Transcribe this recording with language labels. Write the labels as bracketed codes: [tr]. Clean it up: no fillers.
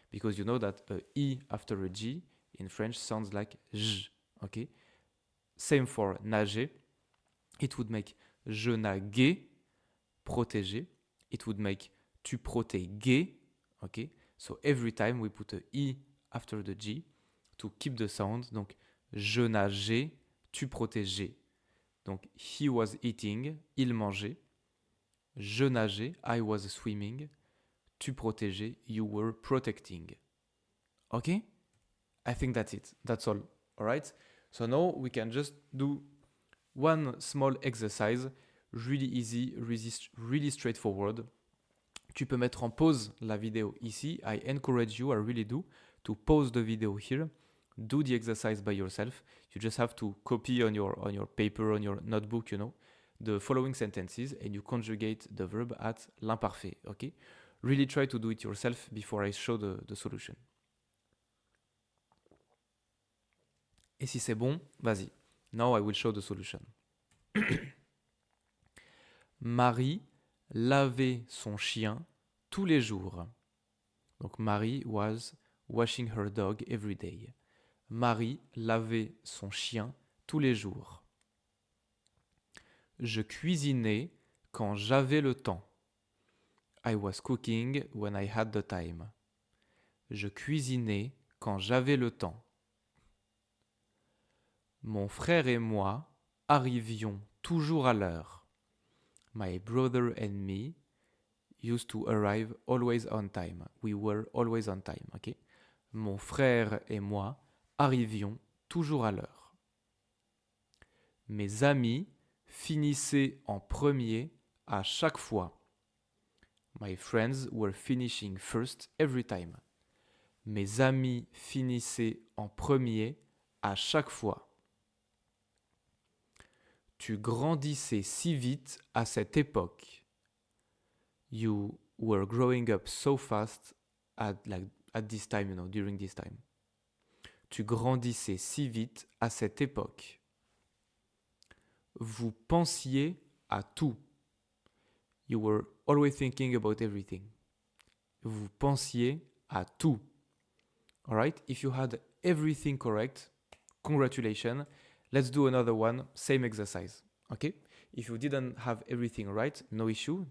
[en] Because you know that a i after a g in French sounds like j. Okay? Same for nager. It would make [fr] je naguais, [en] protéger. It would make [fr] tu protéguais. [en] Okay? So every time we put a i after the g to keep the sound. [fr] Donc je nageais, tu protégeais. [en] Donc he was eating, [fr] il mangeait. Je nageais, [en] I was swimming. [fr] Tu protégeais, [en] you were protecting. Okay? I think that's it. That's all. All right? So now we can just do one small exercise, really easy, really straightforward. [fr] Tu peux mettre en pause la vidéo ici. [en] I encourage you, I really do, to pause the video here. Do the exercise by yourself. You just have to copy on your paper, on your notebook, you know, the following sentences and you conjugate the verb at l'imparfait, okay? Really try to do it yourself before I show the solution. [fr] Et si c'est bon, vas-y. [en] Now I will show the solution. [fr] Marie lavait son chien tous les jours. [en] Donc Marie was washing her dog every day. [fr] Marie lavait son chien tous les jours. Je cuisinais quand j'avais le temps. [en] I was cooking when I had the time. [fr] Je cuisinais quand j'avais le temps. Mon frère et moi arrivions toujours à l'heure. [en] My brother and me used to arrive always on time. We were always on time, ok? [fr] Mon frère et moi arrivions toujours à l'heure. Mes amis finissaient en premier à chaque fois. [en] My friends were finishing first every time. [fr] Mes amis finissaient en premier à chaque fois. Tu grandissais si vite à cette époque. [en] You were growing up so fast at this time, you know, during this time. [fr] Tu grandissais si vite à cette époque. Vous pensiez à tout. [en] You were always thinking about everything. [fr] Vous pensiez à tout. [en] All right? If you had everything correct, congratulations. Let's do another one, same exercise. Okay? If you didn't have everything right, no issue.